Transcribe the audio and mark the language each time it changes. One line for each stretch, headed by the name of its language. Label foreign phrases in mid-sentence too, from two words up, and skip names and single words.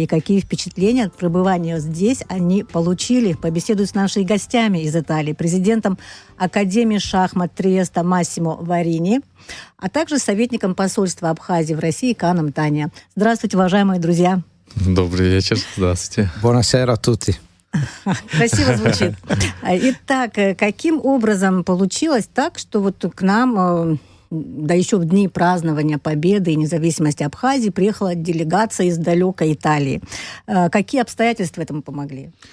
Russian: Какие впечатления от пребывания здесь они получили? Побеседую с нашими гостями из Италии, президентом Академии шахмат Триеста Массимо Варини, а также советником посольства Абхазии в России Каном Таня. Здравствуйте, уважаемые друзья. Добрый вечер, здравствуйте.
Italian: Buonasera a tutti.
Russian: Красиво звучит. Итак, каким образом получилось так, что вот к нам, да еще в дни празднования Победы и независимости Абхазии, приехала делегация из далекой Италии? Какие обстоятельства этому помогли?